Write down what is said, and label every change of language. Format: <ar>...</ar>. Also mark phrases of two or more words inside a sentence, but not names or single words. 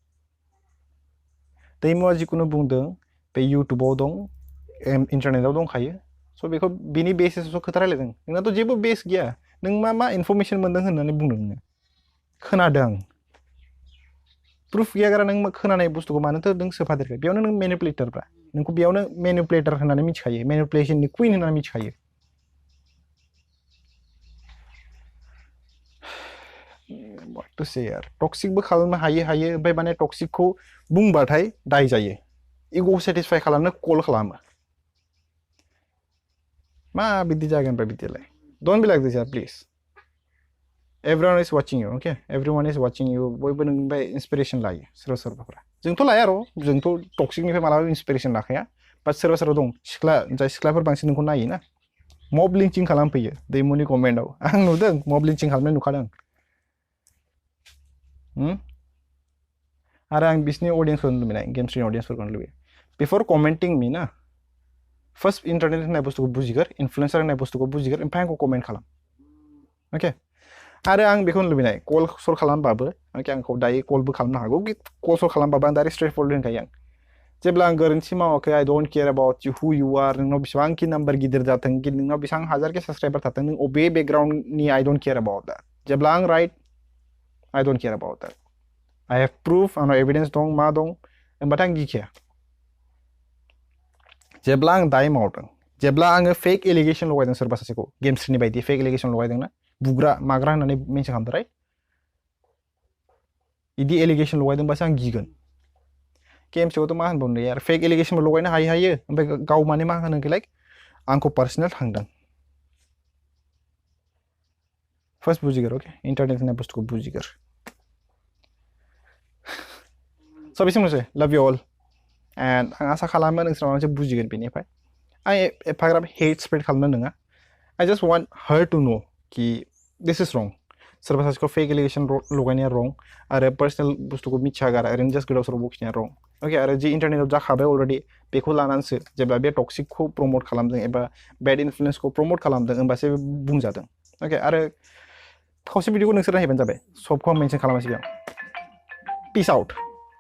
<brx>दैमुआ जिखुनु बुंदों बे इउटुबाव दं इन्टारनेटआव दंखायो स' बेखौ बिनि बेसिसआव खोथा रायलायदों नोंनाथ' जेबो बेस गैया नों मा इनफरमेसन मोनदों होननानै बुंदों नोङो खोनादों प्रुफ गैया गारा नों खोनानाय बुस्थुखौ मानोथो नों सोफादेरखो बेयावनो नों मेनिपुलेटरब्रा नोंखौ बेयावनो मेनिपुलेटर होननानै मिथिखायो</brx> <en>manipulation queen</en> <brx>होननानै मिथिखायो</brx> <en>what to say</en> <brx>यार टक्सिकबो खालामनो हायो ओमफ्राय माने टक्सिकखौ बुंबाथाय दाय जायो इग' सेटिसफाइ खालामनो कल खालामो मा बिदि जागोन बा बिदिलाय</brx> <en>don't be like this yaar please everyone is watching you</en> <brx>okay everyone is watching you बयबो नोंनिफ्राय इन्सपिरेसन लायो सोरबाफोरा जोंथ' लाया र' जोंथ' टक्सिकनिफ्राय मालाबा इन्सपिरेसन लाखाया बाट सोरबा दं जाय सिख्लाफोर बांसिन नोंखौ नायो ना</brx> <en>mob lynching</en> <brx>खालामफैयो दैमुनि कमेन्टआव आं नुदों</brx> <en>mob lynching</en> <brx>खालामनाय नुखादों आरो आं बिसोरनि अडियन्सखौ लुबैनाय Gemsriनि अडियन्सफोरखौ लुबैयो बिफोर</brx> <en>commenting me</en> <brx>ना</brx> <en>first internet</en> <brx>होननाय बुस्थुखौ बुजिगोर इनफ्लुएन्सार होननाय बुस्थुखौ बुजिगोर ओमफ्राय आंखौ कमेन्ट खालाम ओके आरो आं बेखौ लुबैनाय कल सल खालामबाबो ओके आंखौ दायो कलबो खालामनो हागौ कल सल खालामबाबो आं</brx> <en>direct straightforward</en> <brx>होनखायो आं जेब्ला आं गोरोन्थि मावाखै</brx> <en>I don't care about you who you are</en> <brx>नोंनाव बेसेबांखि नाम्बार गिदिर जाथों नोंनाव बेसेबां हाजारखि साबस्क्राइबार थाथों नों अबे बेकग्राउन्डनि</brx> <en>I don't care about that</en> <brx>जेब्ला आं</brx> <en>right I don't care about that I have proof</en> <brx>आंनाव एभिडेन्स दं मा दं होनबाथाय आं गिखाया जेब्ला आं दाय मावदों जेब्ला आङो</brx> <en>fake allegation</en> <brx>लगायदों सोरबा सासेखौ Gemsriनि बायदि</brx> <en>fake allegation</en> <brx>लगायदोंना बुग्रा माग्रा होननानै मेनसन खालामदों राइट बिदि एलिगेसन लगायदोंबासो आं गिगोन गेमस्रियावथ' मा होनबावनो यार</brx> <en>fake allegation</en> <brx>लगायनो हायो ओमफ्राय गाव माने मा होनो लाइक आंखौ पार्सनेल थांदों फार्स्ट बुजिगोर अके इन्टारनेट होननाय बुस्थुखौ बुजिगोर स' बेसिमनोसै</brx> <en>love you all and</en> <brx>आं आसा खालामो नोंसोर माबा मोनसे बुजिगोन बेनिफ्राय आं एफाग्राब</brx> <en>hate spread</en> <brx>खालामनो नङा</brx> <en>I just want her to know</en> <brx>कि</brx> <en>this is wrong</en> <brx>सोरबा सासेखौ</brx> <en>fake allegation</en> <brx>लगायनाया रं आरो पार्सनेल बुस्थुखौ मिथियागारा ओरैनो जास्ट गोदाव सोराव बखिनाया रं अके आरो जि इन्टारनेटआव जाखाबाय अलरेडि बेखौ लानानैसो जेब्ला बे</brx> <en>toxic promote</en> <brx>खालामदों एबा</brx> <en>bad influence promote</en> <brx>खालामदों होमबासो बुंजादों अके आरो खावसे भिडिअखौ नोंसोर नायबानो जाबाय सबखौ आं मेनसन खालामासै बेयाव</brx> <en>peace out</en>